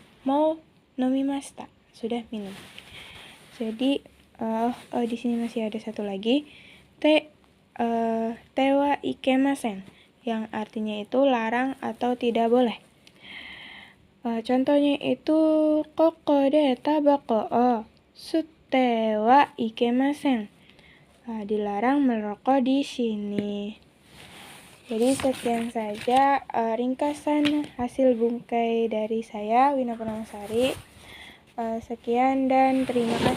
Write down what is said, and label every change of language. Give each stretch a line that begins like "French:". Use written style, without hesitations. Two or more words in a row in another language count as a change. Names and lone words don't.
Indonesian: Mau nomimashita, sudah minum. Jadi di sini masih ada satu lagi,
Japanese: てはいけません,
Indonesian: yang artinya itu larang atau tidak boleh. Contohnya itu
Japanese: ここでタバコを吸ってはいけません.
Indonesian: Dilarang merokok di sini. Jadi sekian saja ringkasan hasil bungkai dari saya, Wina Purnamasari. Sekian dan terima kasih.